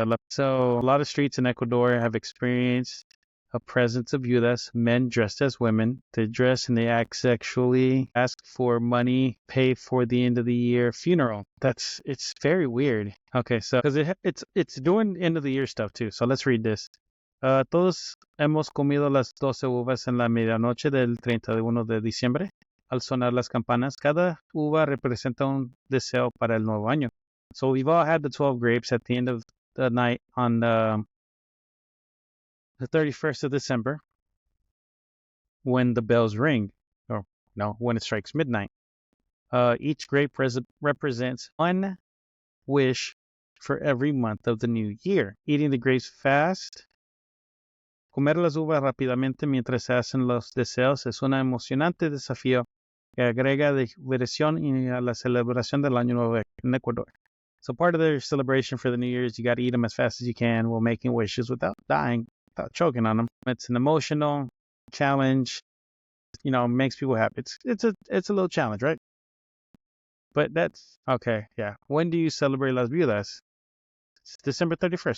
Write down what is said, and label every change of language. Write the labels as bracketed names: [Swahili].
[English] So a lot of streets in Ecuador have experienced a presence of viudas, men dressed as women. They dress and they act sexually, ask for money, pay for the end of the year funeral. It's very weird. Okay, so because it's doing end of the year stuff too. So let's read this. [Spanish] Todos hemos comido las 12 uvas en la medianoche del 31 de diciembre. Al sonar las campanas, cada uva representa un deseo para el nuevo año. [English] So we've all had the 12 grapes at the end of the night on the 31st of December, when the bells ring, or no, when it strikes midnight. Each grape represents one wish for every month of the new year. Eating the grapes fast, [Spanish] comer las uvas rápidamente mientras se hacen los deseos es un emocionante desafío que agrega diversión a la celebración del Año Nuevo en Ecuador. [English] So part of their celebration for the New Year is you got to eat them as fast as you can while making wishes without dying, without choking on them. It's an emotional challenge, makes people happy. It's a little challenge, right? But that's okay. Yeah. When do you celebrate Las Viudas? It's December 31st.